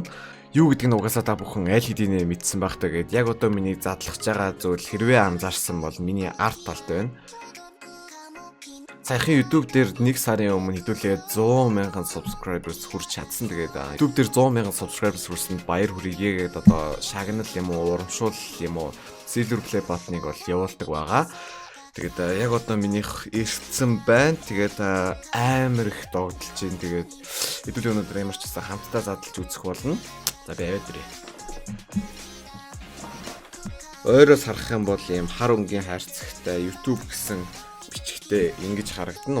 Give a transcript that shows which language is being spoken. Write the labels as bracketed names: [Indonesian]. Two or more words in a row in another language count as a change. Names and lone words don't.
[Mongolian] Юу гэдэг нь угаасаа та бүхэн аль хэдийнэ мэдсэн байх та гээд яг одоо миний задлахж байгаа зүйл хэрвээ анзаарсан бол миний арт талд байна. Саяхан YouTube дээр 1 сарын өмнө хэдүүлээ 100,000 subscribers хүрч чадсан. Тэгээд YouTube дээр 100,000 subscribers хүрсэнд баяр хүргэе гэдэг одоо шагнал юм уу, урамшуул юм уу, [English] silver play button- [Mongolian] ыг бол явуулдаг байгаа. Тэгээд яг одоо минийх ирсэн байна. Тэгээд амар их догдолж байна. Тэгээд хэдүүлээ өнөөдөр ямар ч гэсэн хамтдаа задлж үзэх болно. За би аваад ирээ. Ойроос харах юм бол ийм хар өнгийн хайрцагтай YouTube гэсэн бичгтээ ингэж харагдана.